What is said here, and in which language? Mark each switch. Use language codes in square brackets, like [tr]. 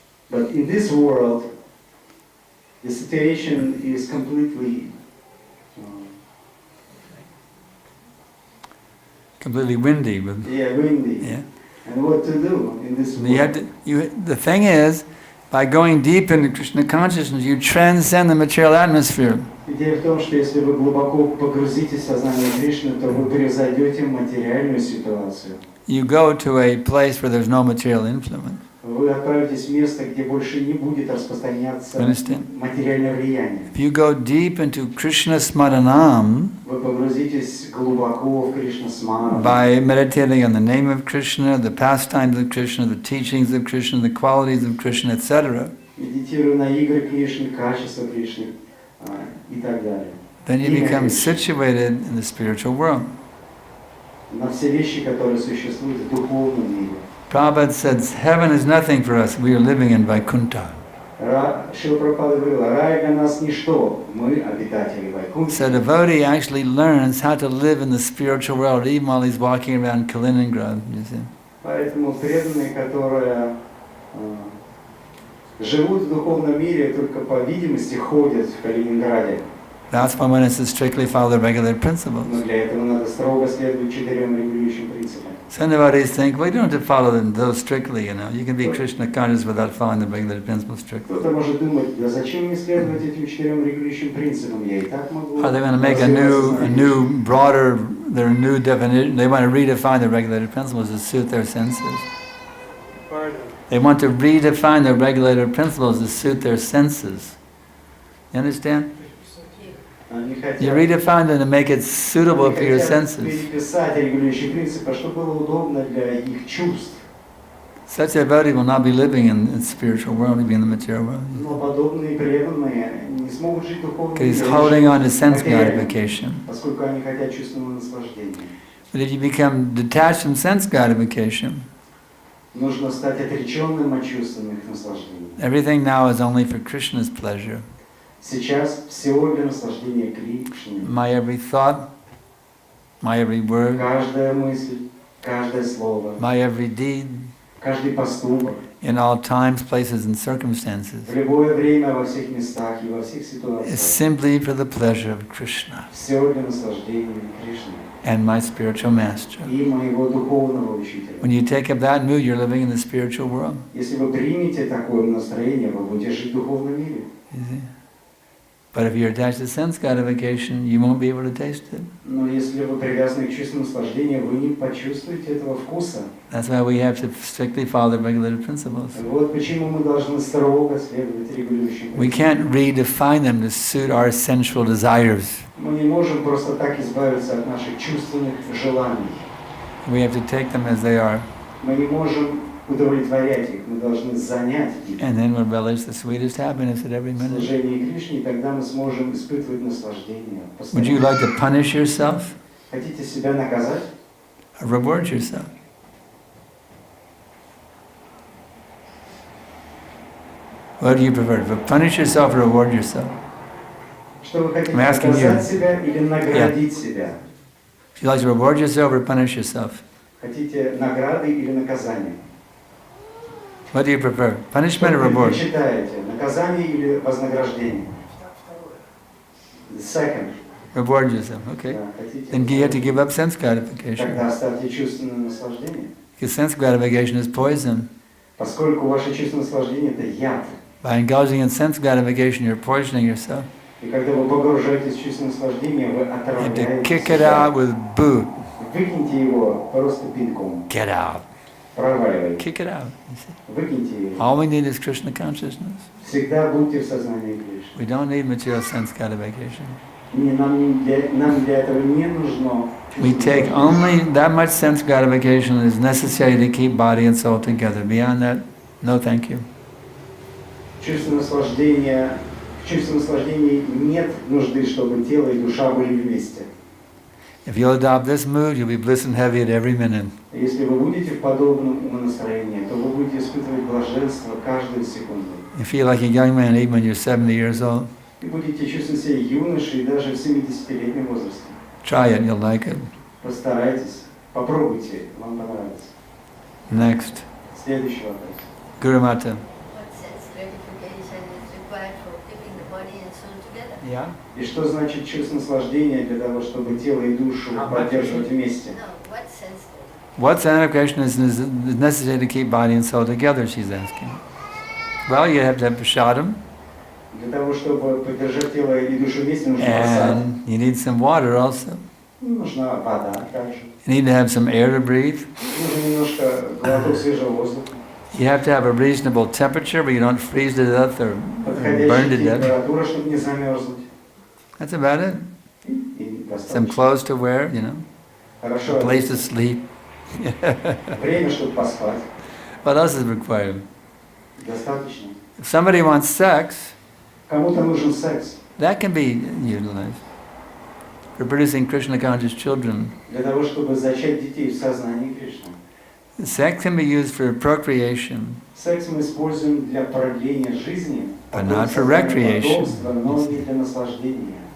[en] But in this world, the situation is completely Completely windy. But, windy. yeah. And what to do in this You have world? the thing is, by going deep into Krishna consciousness, you transcend the material atmosphere. [ru] Идея в том, что если вы глубоко погрузитесь в сознание Кришны, то вы превзойдете материальную ситуацию. [en] You go to a place where there's no material influence. [ru] Вы отправитесь в место, где больше не будет распространяться материальное влияние. [en] If you go deep into Krishna Smaranam, [ru] Вы погрузитесь глубоко в Кришна Смарану. [en] by meditating on the name of Krishna, the pastimes of Krishna, the teachings of Krishna, the qualities of Krishna, etc., [ru] Медитируя на игры Кришны, качества Кришны и так далее. [en] then you become situated in the spiritual world. [ru] На все вещи, которые существуют в духовном мире. [en] Prabhupada says, heaven is nothing for us, we are living in Vaikuntha. [ru] Шрила Прабхупада говорила, рай для нас ничто, мы обитатели Вайкунтха. [en] So the devotee actually learns how to live in the spiritual world even while he's walking around Kaliningrad, you see. [ru] Поэтому преданные, которые живут в духовном мире, только по видимости ходят в Калининграде. [en] That's why one has to strictly follow the regular [ru] Но [en] principles. [ru] для этого надо строго следовать 4 регулирующим принципам. [en] Some devotees think, well, you don't have to follow them those strictly, you know. You can be Krishna conscious without following the regular principles strictly. [ru] Кто-то может думать, да зачем мне следовать этим 4 регулирующим принципам? Я и так могу. [en] Are they going to make a new, broader, their new definition? They want to redefine the regulated principles to suit their senses. Pardon. They want to redefine the regulated principles to suit their senses. You understand? [ru] Они хотят, [en] You redefine them to make it suitable for your senses. [ru] переписать регулирующие принципы, чтобы было удобно для их чувств. [en] Such a devotee will not be living in the spiritual world, he'll be in the material world. [ru] Но подобные преданные не смогут жить духовным [en] Because he's [ru] миром, [en] holding on to sense [ru] материальным, [en] gratification. [ru] поскольку они хотят чувственного наслаждения. [en] But if you become detached from sense gratification, [ru] Нужно стать отреченным от чувственных наслаждений. [en] everything now is only for Krishna's pleasure. [ru] Сейчас всего для наслаждения Кришны. [en] My every thought, my every word, [ru] Каждая мысль, каждое слово, [en] my every deed, [ru] каждый поступок, [en] in all times, places, and circumstances, [ru] в любое время, во всех местах и во всех [en] is [ru] ситуациях. [en] simply for the pleasure of Krishna [ru] Все для наслаждения Кришны [en] and my spiritual master. [ru] и моего духовного учителя. [en] When you take up that mood, you're living in the spiritual world. [ru] Если вы примете такое настроение, вы будете жить в духовном мире. [en] You see? But if you're attached to sense gratification, you won't be able to taste it. [ru] Но если вы привязаны к чувственному наслаждению, вы не почувствуете этого вкуса. [en] That's why we have to strictly follow the regulated principles. [ru] Вот почему мы должны строго следовать регулирующим [en] We [ru] принципам. [en] can't redefine them to suit our sensual desires. [ru] Мы не можем просто так избавиться от наших чувственных желаний. [en] We have to take them as they are, [ru] Мы не можем удовлетворять их, мы должны занять их. [en] and then we'll relish the sweetest happiness at every minute. [ru] Служение Кришне, и тогда мы сможем испытывать наслаждение. [en] Would you like to punish yourself [ru] Хотите себя наказать? [en] or reward yourself? What do you prefer? To punish yourself or reward yourself? [ru] Что вы хотите, [en] I'm asking [ru] наказать [en] you. [ru] себя или наградить себя? [en] Would you like to reward yourself or punish yourself? [ru] Хотите награды или наказание? [en] What do you prefer? [ru] Что [en] Punishment or [ru] вы [en] reward? [ru] предпочитаете, наказание или вознаграждение? [en] Second. Reward yourself, okay. [ru] Да, хотите? [en] Then you have to give up sense gratification. [ru] Тогда оставьте чувственное наслаждение. [en] Because sense gratification is poison. [ru] Поскольку ваше чувственное наслаждение – это яд. [en] By indulging in sense gratification, you're poisoning yourself. [ru] И когда вы погружаетесь в чувственное наслаждение, вы [en] You have to [ru] отравляете [en] kick it [ru] себя. [en] out with boot. [ru] Выкиньте его просто пинком. [en] Get out. [ru] Проваливайте. [en] Kick it out. You see? [ru] Выкиньте его. [en] All we need is Krishna consciousness. [ru] Всегда будьте в сознании Кришны. [en] We don't need material sense gratification. [ru] Нам для этого не нужно. [en] We take only that much sense gratification is necessary to keep body and soul together. Beyond that, no thank you. [ru] В чувственном наслаждении нет нужды, чтобы тело и душа были вместе. [en] If you'll adopt this mood, you'll be bliss and heavy at every minute. [ru] Если вы будете в подобном умонастроении, то вы будете испытывать блаженство каждую секунду. [en] You feel like a young man even when you're 70 years old. [ru] И будете чувствовать себя юношей даже в 70-летнем возрасте. [en] Try it, you'll like it. [ru] Постарайтесь, попробуйте, вам понравится. [en] Next, [ru] Следующий вопрос. [en] Guru Mata. What sense gratification is required for keeping the body and soul together? Yeah? [ru] И что значит чувство наслаждения для того, чтобы тело и душу поддерживать вместе? [en] No, what sense gratification? What satisfaction is necessary to keep body and soul together, she's asking. Well, you have to have prasadam, [ru] Для того, чтобы поддержать тело и душу вместе, нужно просад. [en] and you need some water also. [ru] Нужна вода также. [en] You need to have some air to breathe. [ru] Нужно немножко глоток свежего воздуха. [en] You have to have a reasonable temperature, but you don't freeze to death or burn to [ru] Подходящая [en] death. [ru] температура, чтобы не замерзнуть. [en] That's about it. [ru] И [en] Some [ru] достаточно. [en] clothes to wear, you know, [ru] Хорошо. [en] a place to sleep. [ru] Время, чтобы pоспать. [en] What else is required? [ru] Достаточно. [en] If somebody wants sex, [ru] Кому-то нужен секс. [en] that can be utilized for producing Krishna conscious children. [ru] Для того, чтобы зачать детей в сознании Кришны. [en] Sex can be used for procreation, [ru] Секс мы используем для продления жизни, [en] But not for [ru] создания [en] recreation. [ru] потомства, но не для наслаждения.